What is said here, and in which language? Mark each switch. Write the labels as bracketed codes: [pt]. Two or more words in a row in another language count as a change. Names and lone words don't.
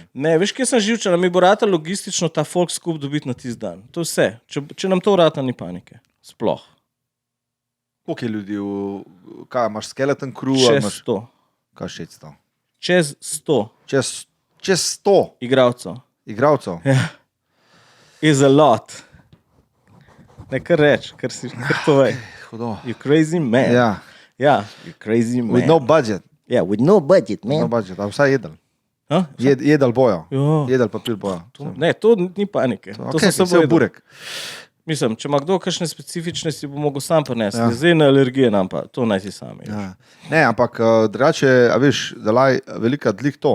[sl] Ne, veš, kje sem živčan, mi bo rata logistično ta folk skup dobiti na tisti dan. To je vse. Če nam to vrata, ni panike. Sploh. Koliko je ljudi, kaj imaš, [en] skeleton crew? [sl] Čez 100. Kaj 600? Čez 100. Čez 100 igralcev. Ja. [en] Is a lot. [sl] Ne, kar reč, kar povej. Hudo. [en] You crazy man. Ja, you crazy man. With no budget. Yeah, with no budget, man. No budget, [sl] a vsaj jedel. Ha? Jedel bojo. Jo. Jedel papir bojo. Ne, to ni panike. To Okay, sem samo burek. Mislim, če ima kdo kakšne specifične, si bo mogel sam prinesti. Ja. Zdaj na alergije nam pa, to naj si sami. Ja. Ne, ampak drugače, a veš, dalaj velika dlik to.